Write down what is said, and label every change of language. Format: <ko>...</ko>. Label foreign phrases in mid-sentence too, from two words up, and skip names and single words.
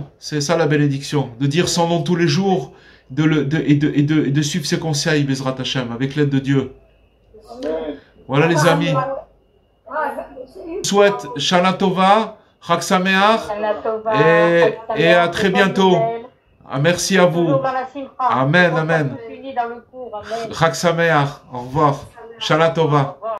<fr>C'est ça la bénédiction, de dire son nom tous les jours, et de suivre ses conseils,</fr> <he>בעזרת השם,</he> <fr>avec l'aide de Dieu. Voilà les amis. Je vous souhaite</fr> <he>שנה טובה, חג שמח, שנה טובה,</he> <fr>et à très bientôt. Ah, merci à vous. Toujours dans la simcha. Amen, On amen. tous unis dans le cours. Amen.</fr> <he>חג שמח.</he> <fr>Au revoir.</fr> <he>שנה טובה.</he> <fr>Au revoir.</fr>